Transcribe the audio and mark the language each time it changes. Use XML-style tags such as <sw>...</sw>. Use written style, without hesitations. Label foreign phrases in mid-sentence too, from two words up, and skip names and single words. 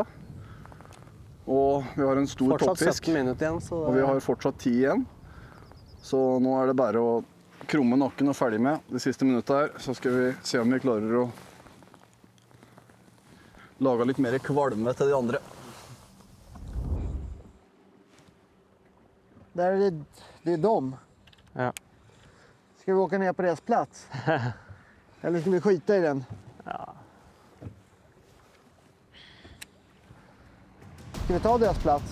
<no>Og vi har en stor Fortsatt toppfisk. 17 minutter igjen, så det... Og vi har fortsatt 10 igjen. Så nå er det bare å krumme nakken og ferdig med det siste minuttet her. Så skal vi se om vi klarer å lage litt mer kvalme til de andre.</no> <sv>Där är det är de. Ja. Ska vi åka ner på deras plats? Eller ska vi skita i den? Ja. Ska vi ta deras plats?</sv>